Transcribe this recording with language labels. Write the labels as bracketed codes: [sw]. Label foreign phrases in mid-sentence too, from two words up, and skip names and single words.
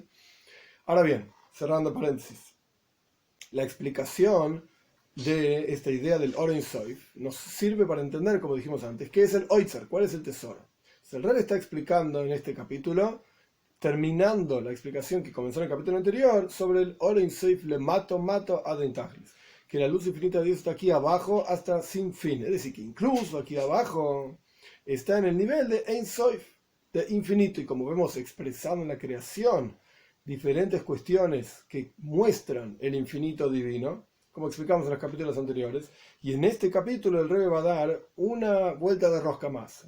[es] Ahora bien, cerrando paréntesis, la explicación de esta idea del [he] אור אין סוף [es] nos sirve para entender, como dijimos antes, qué es el oitzar, cuál es el tesoro. El Rebbe está explicando en este capítulo, terminando la explicación que comenzó en el capítulo anterior, sobre el [he] אור אין סוף למטה עד אין תכלית, [es] que la luz infinita de Dios está aquí abajo hasta sin fin. Es decir, que incluso aquí abajo está en el nivel de [he] אין סוף, [es] de infinito, y como vemos expresado en la creación, diferentes cuestiones que muestran el infinito divino, como explicamos en los capítulos anteriores, y en este capítulo el Rebbe va a dar una vuelta de rosca más.